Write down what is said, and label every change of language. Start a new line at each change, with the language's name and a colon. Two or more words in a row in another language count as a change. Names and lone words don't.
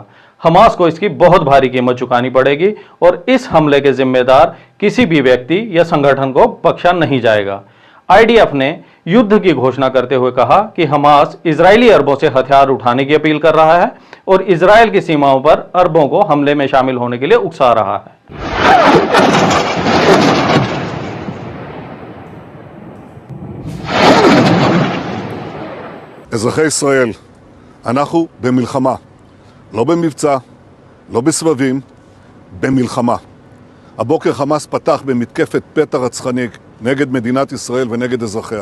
Hindi: हमास को इसकी बहुत भारी कीमत चुकानी पड़ेगी और इस हमले के जिम्मेदार किसी भी व्यक्ति या संगठन को बख्शा नहीं जाएगा। आईडीएफ ने युद्ध की घोषणा करते हुए कहा कि हमास इजरायली अरबों से हथियार उठाने की अपील कर रहा है और इजरायल की सीमाओं पर अरबों को हमले में शामिल होने के लिए उकसा रहा है।
Hebrew: אזרחי ישראל, אנחנו במלחמה, לא במבצע, לא בסבבים, במלחמה. הבוקר חמאס פתח במתקפת פתע רצחני נגד מדינת ישראל ונגד אזרחיה.